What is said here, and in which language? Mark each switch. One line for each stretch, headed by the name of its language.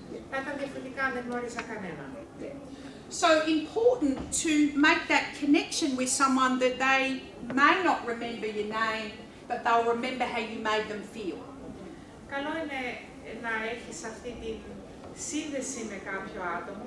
Greek: Θα ήταν διαφορετικά αν δεν γνώριζα κανέναν.
English: So important to make that connection with someone that they may not remember your name, but they'll remember how you made them feel.
Greek: Καλό είναι να έχεις αυτή τη σύνδεση με κάποιο άτομο.